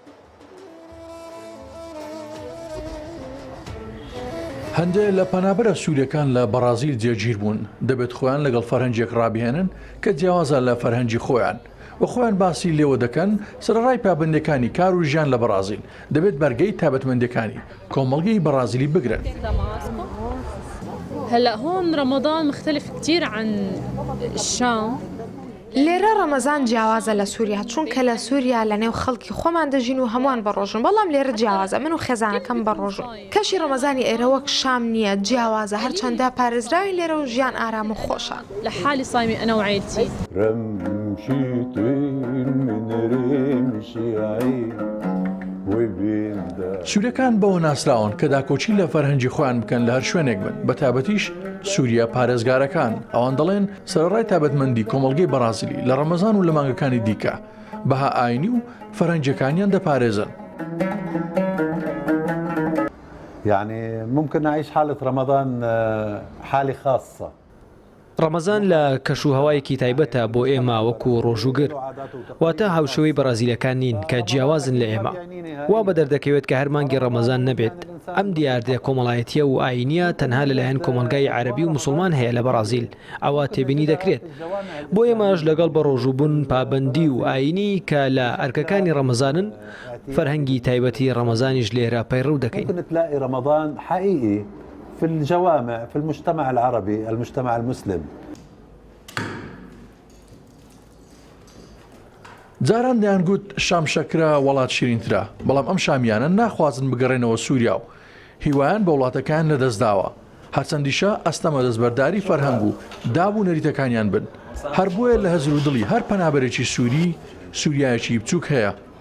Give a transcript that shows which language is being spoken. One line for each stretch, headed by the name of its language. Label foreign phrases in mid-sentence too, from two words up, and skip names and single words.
Central Kurdish: هەندێک لە پەنابەرە سووریەکان لە بەرازیل جێگیر بوون دەبێت خۆیان لەگەڵ فەرهەنجێک ڕابهێنن کە جیاوازە لە فەرهەنجی خۆیان و خۆیان باسی لێوە دەکەن سەرڕای پابندەکانی کار و ژیان لە بەرازیل دەبێت بەرگەی تایبەتمەندەکانی کۆمەڵگەی بەرازیلی بگرن.
Arabic: هلا هون رمضان مختلف كتير عن الشام.
Central Kurdish: لێرە ڕەمەزان جیاوازە لە سووریا چونکە لە سووریا لە نێو خەڵکی خۆمان دەژین و هەمووان بەڕۆژن بەڵام لێرە جیاوازە من و خێزانەکەم بەڕۆژن کەشی ڕەمەزانی ئێرە وەک شام نییە جیاوازە هەرچەندە پارێزراوی لێرە و ژیان ئارام و خۆشە
Arabic: لە حالی صایمی ئەنە و عیلتی
Central Kurdish: سوورەکان بەوە ناسراون کە داکۆچی لە فەرهەنجی خۆیان بکەن لە هەر شوێنێک بن بە تایبەتیش سووریا پارێزگارەکان ئەوان دەڵێن سەرڕای تایبەتمەندی کۆمەڵگەی بەرازیلی لە ڕەمەزان و لە مانگەکانی دیکە بەها ئاینی و فەرهەنجەکانیان دەپارێزن.
Arabic: يعني ممكن نعيش حالة رمضان حالة خاصة
Central Kurdish: ڕەمەزان لە کەشوهەوایەکی تایبەتە بۆ ئێمە وەکو ڕۆژوگر واتە هاوشەوەی بەرازیلەکان نین کە جیاوازن لە ئێمە وا بە دەردەکەوێت کە هەر مانگی ڕەمەزان نەبێت ئەم دیاردە کۆمەڵایەتیە و ئاینیە تەنها لەلایەن کۆمەلگای عەربی و مسلمان هەیە لە بەرازیل ئەوە تێبینی دەکرێت بۆ ئێمەش لەگەڵ بە ڕۆژوبوون پابەندی و ئاینی کە لە ئەرکەکانی ڕەمەزانن فەرهەنگی تایبەتی ڕەمەزانیش لێرە پەیڕەو دەکەین.
Arabic: في الجوامع في المجتمع العربي المجتمع المسلم.
Central Kurdish: جاران دەیان گوت شام شەکرا وڵات شیرینترا بەڵام ئەم شامیانە ناخوازن بگەڕێنەوە سووریا و هیوایان بە وڵاتەکان لەدەستداوە هەرچەندیشە ئەستەمە دەستبەرداری فەرهەنگ و دابوو نەریتەکانیان بن هەر بۆیە لە هەزر و دڵی هەر پەنابەرێکی سووری سووریایەکی بچووک هەیە.